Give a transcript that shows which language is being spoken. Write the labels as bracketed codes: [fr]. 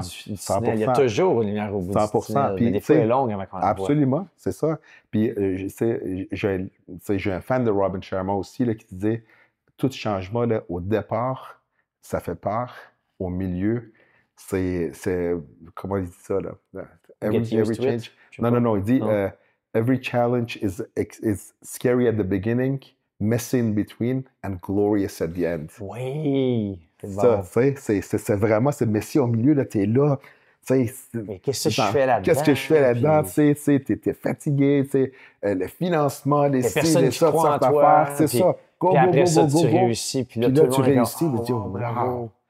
[fr] 100%. Il y a toujours une lumière au bout 100%. Du tunnel, mais des fois, elle est longue avant qu'on la voit. Absolument, c'est ça. Puis j'ai un fan de Robin Sharma aussi là, qui disait tout changement, là, au départ, ça fait peur. Au milieu, c'est comment il dit ça, là? [en] Every change. [fr] Non, il dit [en] every challenge is scary at the beginning, messy in between, and glorious at the end. [fr] Oui! Ça, c'est vraiment, c'est messy au milieu, là, t'es là. Mais qu'est-ce que je fais là-dedans? Qu'est-ce que je fais là-dedans? T'es fatigué, le financement, les personnes qui croient en toi. C'est ça. Puis après ça, tu réussis. Puis là, tu réussis. Wow!